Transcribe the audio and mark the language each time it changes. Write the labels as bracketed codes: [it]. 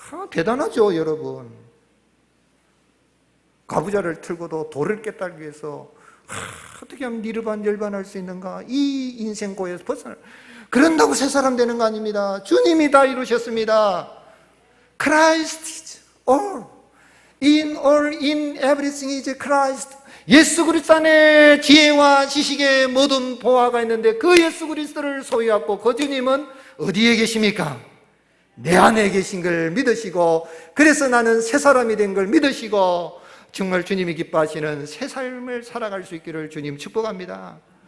[ko] 대단하죠 여러분. 가부좌를 틀고도 돌을 깨달기 위해서 어떻게 하면 니르반 열반할 수 있는가 이 인생고에서 벗어나 그런다고 새 사람 되는 거 아닙니다. 주님이 다 이루셨습니다. [en] Christ is all. In all, in everything is Christ. [ko] 예수 그리스도 안에 지혜와 지식의 모든 보화가 있는데 그 예수 그리스도를 소유하고 그 주님은 어디에 계십니까? 내 안에 계신 걸 믿으시고 그래서 나는 새 사람이 된 걸 믿으시고 정말 주님이 기뻐하시는 새 삶을 살아갈 수 있기를 주님 축복합니다.